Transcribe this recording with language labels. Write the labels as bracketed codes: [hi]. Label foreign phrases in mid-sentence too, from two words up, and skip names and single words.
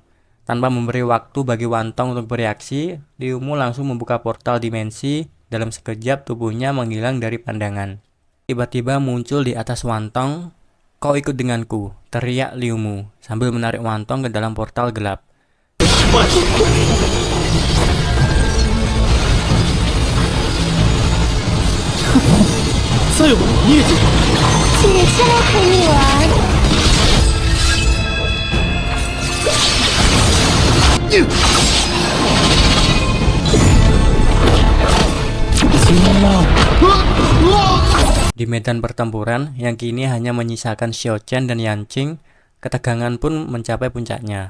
[id] Tanpa memberi waktu bagi Wantong untuk bereaksi, Liu Mu langsung membuka portal dimensi. Dalam sekejap tubuhnya menghilang dari pandangan. Tiba-tiba muncul di atas Wantong. "Kau ikut denganku," teriak Liu Mu sambil menarik Wantong ke dalam portal gelap. [zh] 再有孽种！请先来陪你玩。 [id] Di medan pertempuran yang kini hanya menyisakan Xiao Chen dan Yanqing, ketegangan pun mencapai puncaknya.